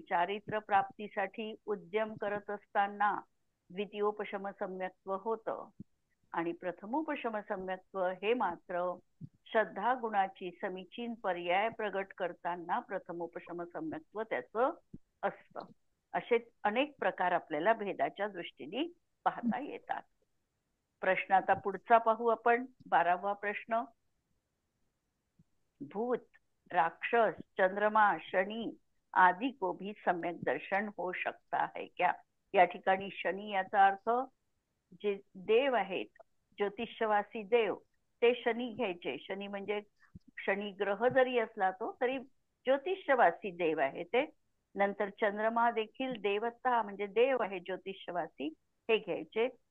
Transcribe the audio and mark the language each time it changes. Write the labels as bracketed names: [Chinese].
[Marathi] चारित्र्य प्राप्तीसाठी उद्यम करत असताना द्वितीयोपशम सम्यक्त्व होतं आणि प्रथमोपशम सम्यक्त्व हे मात्र श्रद्धा गुणाची समीचीन पर्याय प्रगट करताना प्रथमोपशम सम्यक्त्व त्याचं असतं. असे अनेक प्रकार आपल्याला भेदाच्या दृष्टीने पाहता येतात. प्रश्न आता पुढचा पाहू आपण. 12वा प्रश्न. [Hindi] भूत, राक्षस, चंद्रमा, शनि आदि को भी सम्यक दर्शन हो सकता है क्या? [Marathi] या ठिकाणी शनी याचा अर्थ जे देव आहेत, ज्योतिषवासी देव, ते शनी घ्यायचे. शनी म्हणजे शनी ग्रह जरी असला तो तरी ज्योतिषवासी देव आहे ते. नंतर चंद्रमा देखील देवता म्हणजे देव आहे ज्योतिषवासी, हे घ्यायचे.